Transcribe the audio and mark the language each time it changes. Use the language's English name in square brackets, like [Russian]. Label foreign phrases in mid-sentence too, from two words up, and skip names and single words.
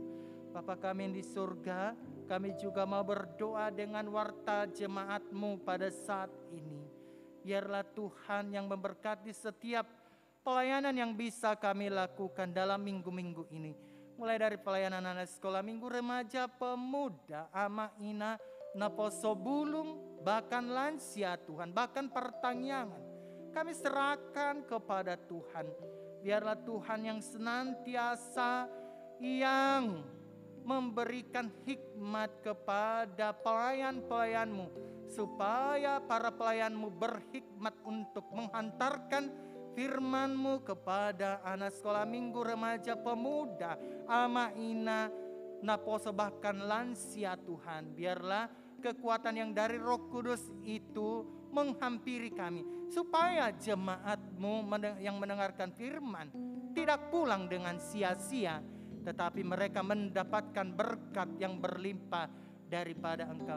[Indonesian] Bapa kami yang di surga, kami juga mau berdoa dengan warta jemaat-Mu pada saat ini. Biarlah Tuhan yang memberkati setiap pelayanan yang bisa kami lakukan dalam minggu-minggu ini. Mulai dari pelayanan anak sekolah minggu, remaja, pemuda, [Batak Toba] ama ina, naposo bulung, [Indonesian] bahkan lansia Tuhan, bahkan pertanyaan. Kami serahkan kepada Tuhan. Biarlah Tuhan yang senantiasa yang memberikan hikmat kepada pelayan-pelayan-Mu, supaya para pelayan-Mu berhikmat untuk menghantarkan firman-Mu kepada anak sekolah minggu, remaja, pemuda, [Batak Toba] ama ina, naposo [Indonesian] bahkan lansia Tuhan. Biarlah kekuatan yang dari Roh Kudus itu menghampiri kami, supaya jemaat-Mu yang mendengarkan firman tidak pulang dengan sia-sia, tetapi mereka mendapatkan berkat yang berlimpah daripada Engkau.